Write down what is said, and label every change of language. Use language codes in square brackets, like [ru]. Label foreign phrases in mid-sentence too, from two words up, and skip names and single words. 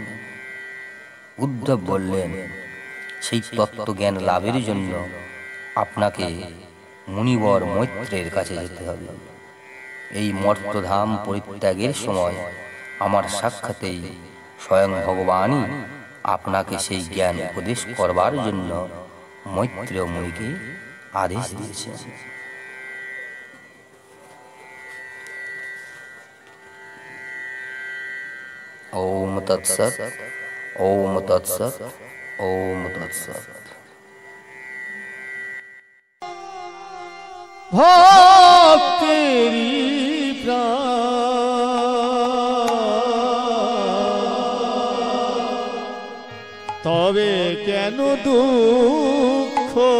[bn] উদ্ধব বললেন, সেই তত্ত্বজ্ঞান লাভের জন্য আপনাকে মুনিবর মৈত্রের কাছে যেতে হবে। এই মর্তধাম পরিত্যাগের সময় আমার সাক্ষাতেই স্বয়ং ভগবানই আপনাকে সেই জ্ঞান উপদেশ করবার জন্য মৈত্রেয় মুনিকে আদেশ দিয়েছেন। [sa] ওম তৎসৎ, ওম তৎসৎ, ওম তৎসৎ। [bn] ভক্তেরি প্রাণ তবে কেন দুঃখ